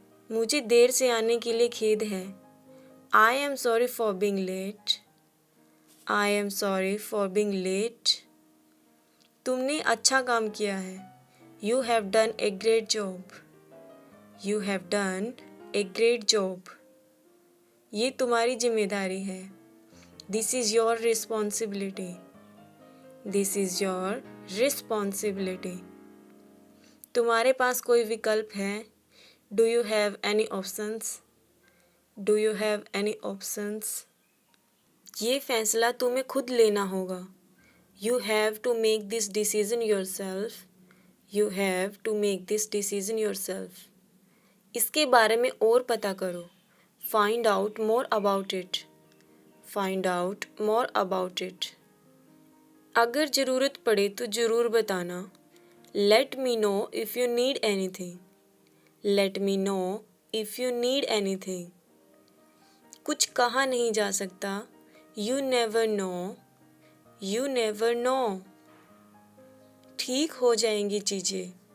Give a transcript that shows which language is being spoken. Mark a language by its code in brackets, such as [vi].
[hi] मुझे देर से आने के लिए खेद है. [en] I am sorry for being late. I am sorry for being late. [hi] तुमने अच्छा काम किया है. [en] You have done a great job. You have done a great job. [hi] ये तुम्हारी जिम्मेदारी है. [en] This is your responsibility. This is your responsibility. [hi] तुम्हारे पास कोई विकल्प है? [en] Do you have any options? Do you have any options? [hi] ये फैसला तुम्हें खुद लेना होगा. [en] You have to make this decision yourself. You have to make this decision yourself. [hi] इसके बारे में और पता करो. [en] Find out more about it. Find out more about it. [hi] अगर ज़रूरत पड़े तो ज़रूर बताना. [en] Let me know if you need anything. Let me know if you need anything. [hi] कुछ कहा नहीं जा सकता. [en] You never know. You never know. [hi] ठीक हो जाएंगी चीज़ें.